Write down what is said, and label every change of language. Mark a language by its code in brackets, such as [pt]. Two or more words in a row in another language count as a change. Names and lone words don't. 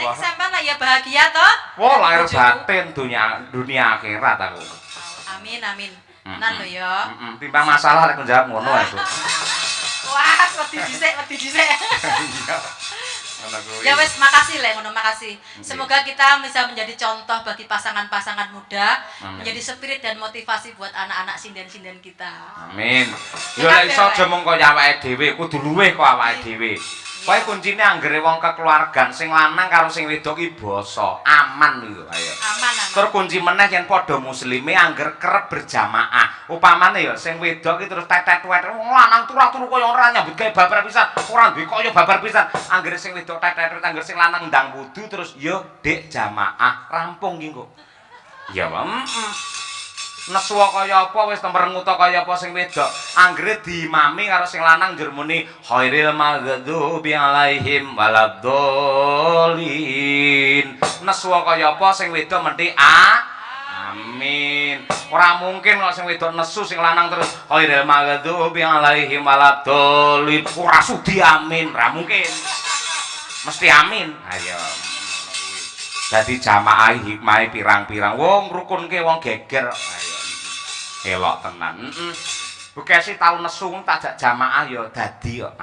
[jv] Nek sampean lah ya bahagia toh? Wah, lahir batin dunia akhirat aku. Amin amin. Nan lho ya. Timbang masalah lek njawab ngono ae, Nduk. Wah, wedi dhisik. Iya. Ngono kuwi. Ya wes, makasih Le, ngono makasih. [id] Semoga kita bisa menjadi contoh bagi pasangan-pasangan muda, menjadi spirit dan motivasi buat anak-anak sinden-sinden kita. [jv] Amin. Yo lek iso aja mung kaya awake dhewe, kudu luwih kok awake dhewe. Kowe kuncine anggere wong kekeluargaan sing lanang karo sing wedok iki basa, aman lho ayo. Aman. Tur kunci meneh yen padha muslime angger kerep berjamaah. Upamane ya sing wedok iki terus tetet-wet wong lanang turu-turu kaya ora nyambut gawe babar pisan, ora duwe kaya babar pisan. Anggere sing wedok tetet-wet angger sing lanang ndang wudu terus yo Dik jamaah rampung iki kok. Ya nesu kaya apa wis temrengut kaya apa sing wedok anggere diimami karo sing lanang njur muni [ar] غير المغضوب عليهم [jv] waladdallin nesu kaya apa sing wedok menti amin ora mungkin kok sing wedok nesu sing lanang terus [ar] غير المغضوب عليهم ولا الضالين [jv] ora sudi amin ora mungkin mesti amin ayo dadi jamaah hikmah pirang-pirang wong rukunke wong geger ayo elok tenan. Bukesi tau nesu tak jak jamaah ya dadi kok.